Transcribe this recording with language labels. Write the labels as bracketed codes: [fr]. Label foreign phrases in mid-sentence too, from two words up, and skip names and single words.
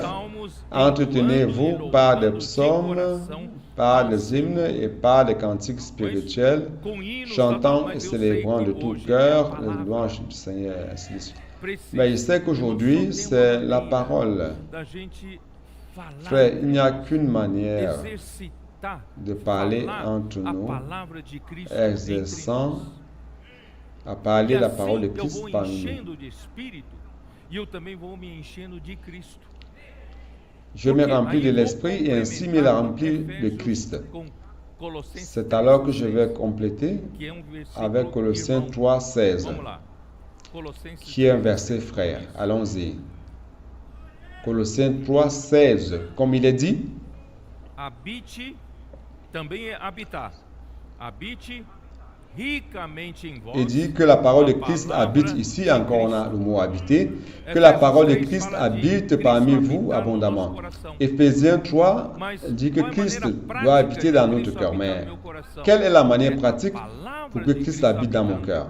[fr] Entretenez-vous par des psaumes, par des hymnes et par des cantiques spirituels, chantant et célébrant de tout cœur les louanges du Seigneur. Mais je sais qu'aujourd'hui, c'est la parole. Frère, il n'y a qu'une manière de parler entre nous, exerçant à parler [pt] E [fr] la parole de [pt] assim eu [fr] Christ [pt] vou [fr] parmi nous. [pt] enchendo de Espírito e eu também vou me enchendo de Cristo. [fr] Je me [pt] Porque [fr] remplis de [pt] aí vou [fr] l'Esprit et ainsi me la [pt] complementar com [fr] remplis de [pt] Efésios, [fr] Christ. [pt] com Colossenses [fr] C'est alors que [pt] 3:16, [fr] je vais compléter [pt] que é versículo, [fr] avec Colossiens [pt] irmão, [fr] 3,16, [pt] vamos lá. Colossenses [fr] qui est un [pt] 3:16, [fr] verset frère. Allons-y. Colossiens 3,16. Comme il est dit, [pt] habite, também é habitar. Habite ricamente em vós. [fr] il dit que la parole de Christ habite ici, encore on a le mot habiter, que la parole de Christ habite parmi vous abondamment. Éphésiens 3 dit que Christ doit habiter dans notre cœur. Mais quelle est la manière pratique pour que Christ habite dans mon cœur?